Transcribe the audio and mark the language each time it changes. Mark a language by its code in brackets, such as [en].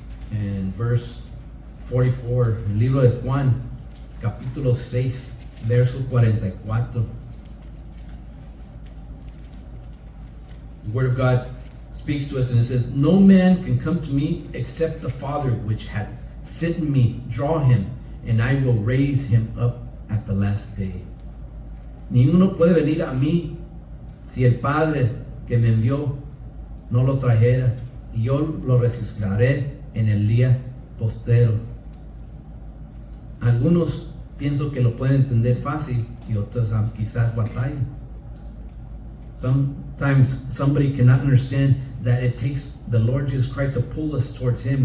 [en] And verse 44, [es] el libro de Juan, capítulo 6, verso 44. [en] The Word of God speaks to us and it says, no man can come to me except the Father which hath sent me draw him, and I will raise him up at the last day. [es] Ninguno puede venir a mí si el Padre que me envió no lo trajera, y yo lo resucitaré en el día postero. Algunos pienso que lo pueden entender fácil y otros quizás batallan. [en] Sometimes somebody cannot understand that it takes the Lord Jesus Christ to pull us towards Him.